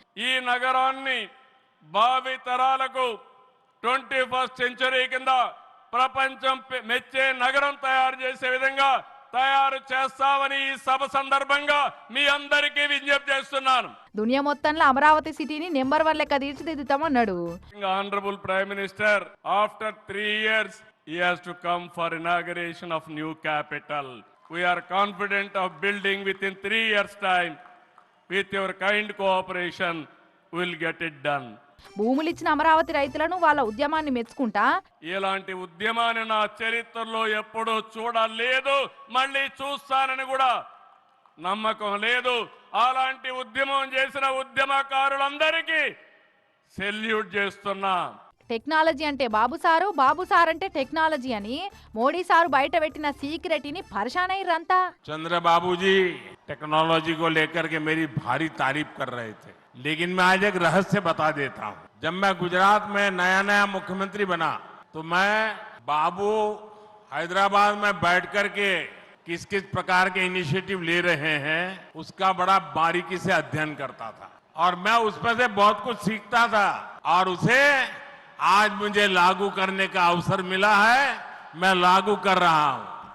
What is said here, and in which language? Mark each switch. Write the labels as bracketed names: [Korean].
[Telugu] ఈ నగరాన్ని భావి తరాలకు 21st సెంచరీ కింద ప్రపంచం మెచ్చే నగరం తయారు చేసే విధంగా తయారు చేస్తామని ఈ సభ సందర్భంగా మీ అందరికీ విజ్ఞప్తి చేస్తున్నాను. దునియా మొత్తంలో అమరావతి సిటీని నెంబర్ 1 లెక్క తీర్చిదిద్దుతామన్నాడు. [English] Honorable Prime Minister, after 3 years he has to come for inauguration of new capital. We are confident of building within 3 years time. With your kind cooperation we will get it done. [Telugu] భూములిచ్చిన Amaravati రైతులను వాళ్ళ ఉద్యమాన్ని మెచ్చుకుంటా, ఇలాంటి ఉద్యమాన్ని నా చరిత్రలో ఎప్పుడూ చూడలేదు, మళ్ళీ చూస్తానని కూడా నమ్మకం లేదు. అలాంటి ఉద్యమం చేసిన ఉద్యమకారులందరికీ సెల్యూట్ చేస్తున్నా. టెక్నాలజీ అంటే బాబు సారు, బాబు సార్ అంటే టెక్నాలజీ అని మోడీ సారు బయట పెట్టిన సీక్రెట్ ని పరిశానయ్యంతా. [Hindi] चंद्रबाबू जी टेक्नोलॉजी को लेकर के मेरी भारी तारीफ कर रहे थे, लेकिन मैं आज एक रहस्य बता देता हूं. जब मैं गुजरात में नया मुख्यमंत्री बना तो मैं बाबू हैदराबाद में बैठ कर के किस किस प्रकार के इनिशिएटिव ले रहे हैं उसका बड़ा बारीकी से अध्ययन करता था और मैं उसमें से बहुत कुछ सीखता था और उसे आज मुझे लागू करने का अवसर मिला है, मैं लागू कर रहा हूं.